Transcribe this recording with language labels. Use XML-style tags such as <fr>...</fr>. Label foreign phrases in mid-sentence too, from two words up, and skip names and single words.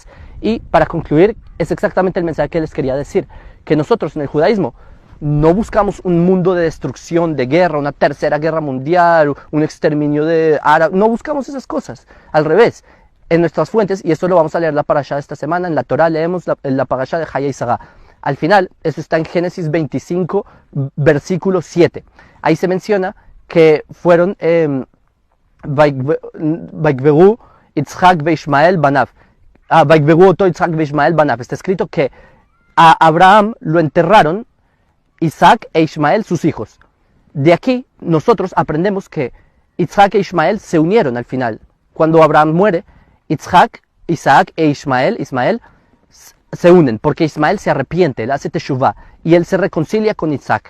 <es>Y para concluir, es exactamente el mensaje que les quería decir, que nosotros en el judaísmo no buscamos un mundo de destrucción, de guerra, una tercera guerra mundial, un exterminio de árabes, no buscamos esas cosas. Al revés, en nuestras fuentes, y esto lo vamos a leer la parashá de esta semana, en la Torá leemos la parashá de Hayei Sará. Al final, eso está en Génesis 25, versículo 7. Ahí se menciona que fueron</es> <he>ויקברו יצחק וישמעאל בניו. ויקברו אותו יצחק וישמעאל בניו.</he> <es>Está escrito que a Abraham lo enterraron Isaac e Ismael, sus hijos. De aquí nosotros aprendemos que Isaac e Ismael se unieron al final. Cuando Abraham muere, Isaac e Ismael se unen, porque Ismael se arrepiente, él hace teshuvah, y él se reconcilia con Isaac.</es>